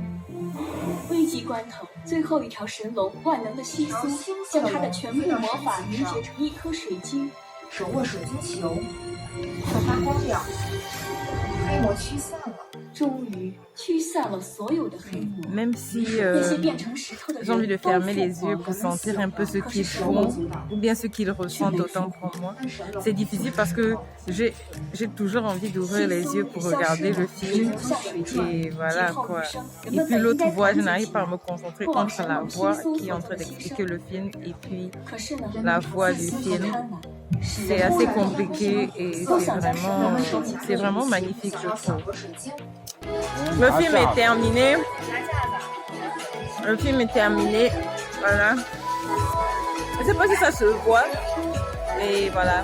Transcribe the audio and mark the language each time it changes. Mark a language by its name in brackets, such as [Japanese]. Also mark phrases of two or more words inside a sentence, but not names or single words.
[Chinese] 危急关头，最后一条神龙万能的窸窣，将它的全部魔法凝结成一颗水晶。手握水晶球，散发光亮，黑魔驱散了。终于驱散了所有的黑魔。 [French] Même si [Chinese] 那些变成石头的 [French] j'ai envie de [Chinese] 人都 [French] fermer [Chinese] 复 [French] les [Chinese] 活 [French] yeux [Chinese] 了 [French] pour sentir un peu ce [Chinese] 可 [French] qu'ils [Chinese] 是神 [French] font [Chinese] 龙 [French] ou bien ce qu'ils ressentent autant pour moi. C'est difficile parce que j'ai toujours envie d'ouvrir les yeux pour regarder le film et voilà quoi. Et puis l'autre voix, je n'arrive pas à me concentrer entre la voix qui est en train d'expliquer le film et puis [Chinese] 可是呢， [French] la voix du [Chinese] 丝丝 [French] film. [Chinese] 贪婪，使 [French] C'est [Chinese] 人 [French] assez compliqué et c'est vraiment magnifique je trouve. Le film est terminé. Le film est terminé. Voilà. Je sais pas si ça se voit. Et voilà.